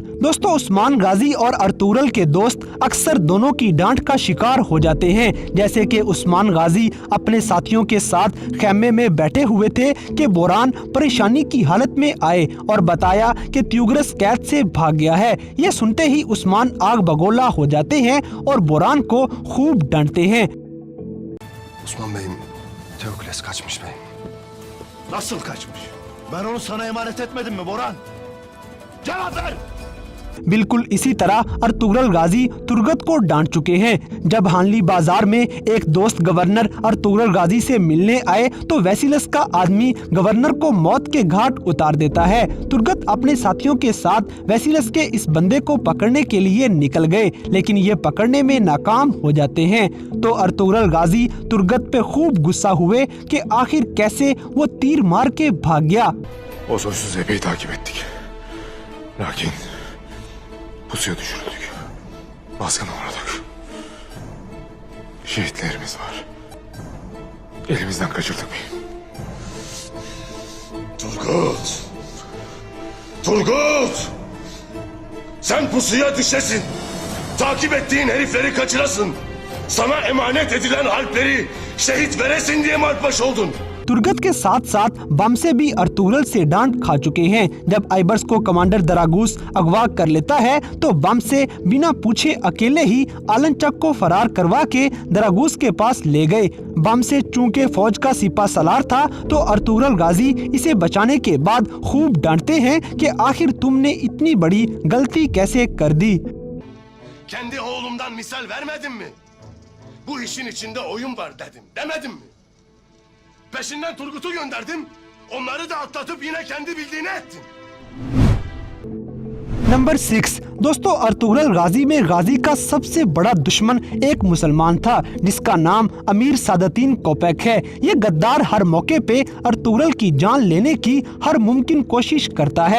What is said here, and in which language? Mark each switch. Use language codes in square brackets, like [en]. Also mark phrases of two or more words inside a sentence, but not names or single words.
[hi] दोस्तों, उस्मान गाजी और अर्तुगरुल के दोस्त अक्सर दोनों की डांट का शिकार हो जाते हैं। जैसे कि उस्मान गाजी अपने साथियों के साथ खेमे में बैठे हुए थे कि बोरान परेशानी की हालत में आए और बताया कि त्यूग्रस कैद से भाग गया है। ये सुनते ही उस्मान आग बगोला हो जाते हैं और बोरान को खूब डांटते हैं। [tr] Osman Bey'im, Teokles kaçmış beyim. Nasıl kaçmış? Ben onu sana emanet etmedim mi Boran? Cevap ver! [hi] बिल्कुल इसी तरह अर्तुगरुल गाजी तुर्गत को डांट चुके हैं। जब हानली बाजार में एक दोस्त गवर्नर अर्तुगरुल गाजी से मिलने आए तो वेसिलस का आदमी गवर्नर को मौत के घाट उतार देता है। तुर्गत अपने साथियों के साथ वेसिलस के इस बंदे को पकड़ने के लिए निकल गए, लेकिन ये पकड़ने में नाकाम हो जाते हैं। तो अर्तुगरुल गाजी तुर्गत पे खूब गुस्सा हुए कि आखिर कैसे वो तीर मार के भाग गया। [tr] O soysuz epey takip ettik. Lakin pusuya düşürüldük. Baskına uğradık. Şehitlerimiz var. Elimizden kaçırdık beyim. Turgut! Turgut! Sen pusuya düşesin. Takip ettiğin herifleri kaçırasın. Sana emanet edilen harpleri şehit veresin diye mi harpbaş oldun? [hi] तुर्गत के साथ साथ बम से भी अर्तुगरुल से डांट खा चुके हैं। जब आइबर्स को कमांडर दरागूस अगवा कर लेता है तो बम से बिना पूछे अकेले ही आलनचक को फरार करवा के दरागूस के पास ले गए। बम से चूंकि फौज का सिपा सलार था तो अर्तुगरुल गाजी इसे बचाने के बाद खूब डांटते हैं कि आखिर तुमने इतनी बड़ी गलती कैसे कर दी। [tr] Kendi oğlumdan misal vermedim mi? Bu işin içinde oyun var dedim. Demedim mi? Peşinden Turgut'u gönderdim. Onları da atlatıp yine kendi bildiğini ettin. [hi] नंबर 6। दोस्तों, अर्तुगरुल गाजी में गाजी का सबसे बड़ा दुश्मन एक मुसलमान था जिसका नाम अमीर सादतीन कोपैक है। ये गद्दार हर मौके पे अर्तुगरुल की जान लेने की हर मुमकिन कोशिश करता है।